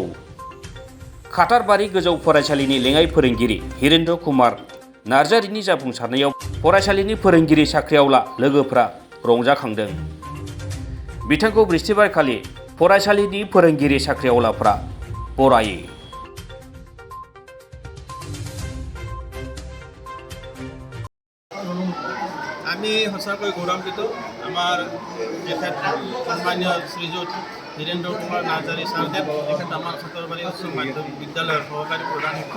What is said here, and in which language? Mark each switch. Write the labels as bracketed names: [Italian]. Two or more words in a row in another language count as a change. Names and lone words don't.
[Bodo] खातारबारि गोजौ फरायसालिनि लेङाइ फोरोंगिरि हिरेन्द्र कुमार नार्जारिनि जाफुंसारनायाव फरायसालिनि फोरोंगिरि साख्रिआवला लोगोफ्रा रंजाखांदों। बिथांखौ बृहस्पतिबारखालि फरायसालिनि फोरोंगिरि साख्रिआवलाफ्रा बरायो। [Assamese] আমি সঁচাকৈ গৌৰৱান্বিত আমাৰ তেখেত সন্মানীয় শ্ৰীযুত হীৰেন্দ্ৰ কুমাৰ নাৰ্জাৰী ছাৰদেৱ তেখেত আমাৰ খাতৰবাৰী উচ্চ মাধ্যমিক বিদ্যালয়ৰ সহকাৰী প্ৰধান শিক্ষক।